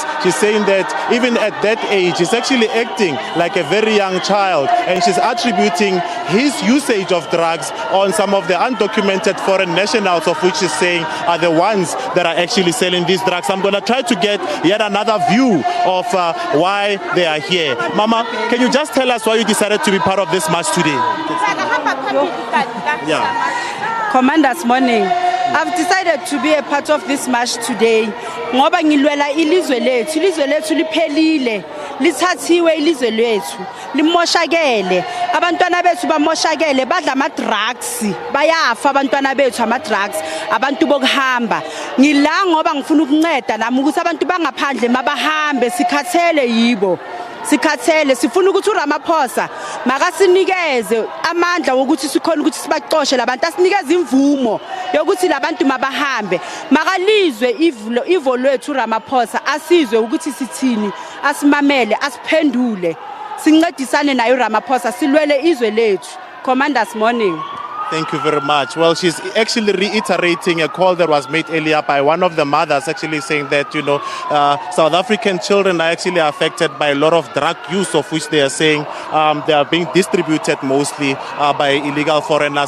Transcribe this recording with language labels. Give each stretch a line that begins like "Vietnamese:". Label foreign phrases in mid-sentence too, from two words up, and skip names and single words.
English: She's saying that even at that age, he's actually acting like a very young child, and she's attributing his usage of drugs on some of the undocumented foreign nationals, of which she's saying are the ones that are actually selling these drugs. I'm going to try to get yet another view of why they are here. Mama, can you just tell us why you decided to be part of this march today? Yeah. Commanders, morning. I've decided to be a part of this march today.
Zulu: Ngoba ngilwela ilizwe lethu liphelile, lithathiwe ilizwe lethu, limoshakele. Abantwana bethu bamoshakele, badla ama drugs, bayafa abantwana bethu ama drugs, abantu bokuhamba. Ngila ngoba ngifuna ukunceda nami ukuthi abantu bangaphandle mabahambe sikhathele yibo. Sikhathele sifuna ukuthi uRamaphosa makasinikeze amandla wokuthi sikhona ukuthi sibaxoshe labantu, asinikeze imvumo yokuthi labantu mabahambe, makalizwe ivo lwethu uRamaphosa, asizwe ukuthi sithini, asimamele, asiphendule, sincedisane naye uRamaphosa silwele izwe lethu.
English: Commanders, morning. Thank you very much. Well, she's actually reiterating a call that was made earlier by one of the mothers, actually saying that, you know, South African children are actually affected by a lot of drug use, of which they are saying they are being distributed mostly by illegal foreigners.